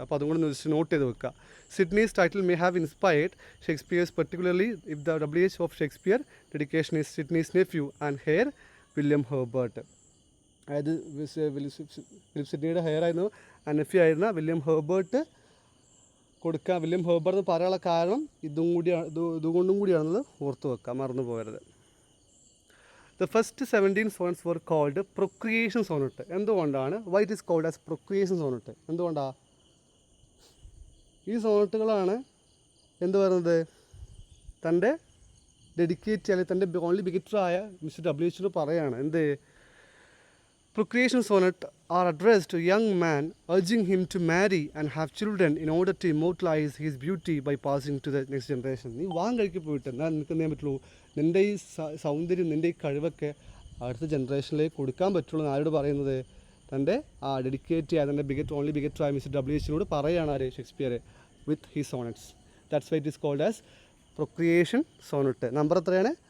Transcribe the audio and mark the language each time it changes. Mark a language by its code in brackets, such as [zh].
[ml] അപ്പോൾ അതും കൂടി നോട്ട് ചെയ്ത് വെക്കുക. [en] Sidney's title may have inspired Shakespeare's, particularly if the WH of Shakespeare dedication is Sidney's nephew and heir William Herbert. [ml] അതായത് Philip സിഡ്നിയുടെ hair ആയിരുന്നു, നെഫ്യൂ ആയിരുന്ന വില്യം ഹെർബർട്ട് കൊടുക്കുക. വില്യം ഹെർബർട്ട് എന്ന് പറയാനുള്ള കാരണം ഇതുകൊണ്ടും കൂടിയാണെന്നത് ഓർത്ത് വെക്കുക, മറന്നു പോകരുത്. [en] The first 17 sonnets were called procreation sonnet. [ml] എന്തുകൊണ്ടാണ്? [en] Why it is called as procreation sonnet? [ml] എന്തുകൊണ്ടാണ്? ഈ സോണറ്റുകളാണ് എന്ത് പറയുന്നത്, തൻ്റെ ഡെഡിക്കേറ്റ് അല്ലെങ്കിൽ തൻ്റെ ഓൺലി ബിഗറ്ററായ മിസ്റ്റർ WH പറയുകയാണ് എന്ത്, [en] procreation sonnet are addressed to young man urging him to marry and have children in order to immortalize his beauty by passing to the next generation. [ml] നീ കഴിക്ക് പോയിട്ട് എന്നാൽ നിനക്ക് എന്ത് ചെയ്യാൻ പറ്റുള്ളൂ, നിൻ്റെ ഈ സൗന്ദര്യം, നിൻ്റെ ഈ കഴിവൊക്കെ അടുത്ത ജനറേഷനിലേക്ക് കൊടുക്കാൻ പറ്റുള്ളൂ. ആരോട് പറയുന്നത്? തൻ്റെ ഡെഡിക്കേറ്റ് ചെയ്യാൻ തൻ്റെ ഓൺലി ബിഗറ്ററായ മിസ്റ്റർ WH പറയുകയാണ് ആര്? [en] Shakespeare with he sonnets. That's why it is called as procreation sonnet. [ml] Number എത്രയാണ്?